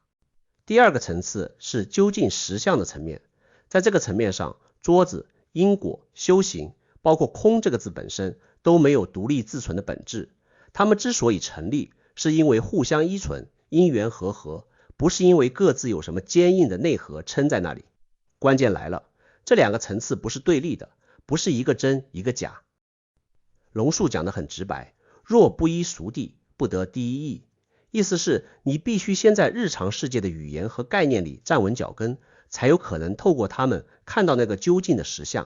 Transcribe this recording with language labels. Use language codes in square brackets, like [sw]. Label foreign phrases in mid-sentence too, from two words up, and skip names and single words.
[zh] 第二個層次是究竟實相的層面，在這個層面上，桌子、因果、修行包括空這個字本身都沒有獨立自存的本質，它們之所以成立，是因為互相依存，因緣和合，不是因為各自有什麼堅硬的內核撐在那裡。關鍵來了，這兩個層次不是對立的，不是一個真一個假。龍樹講得很直白，若不依俗諦，不得第一義。意思是你必須先在日常世界的語言和概念裡站穩腳跟，才有可能透过它們看到那個究竟的實相。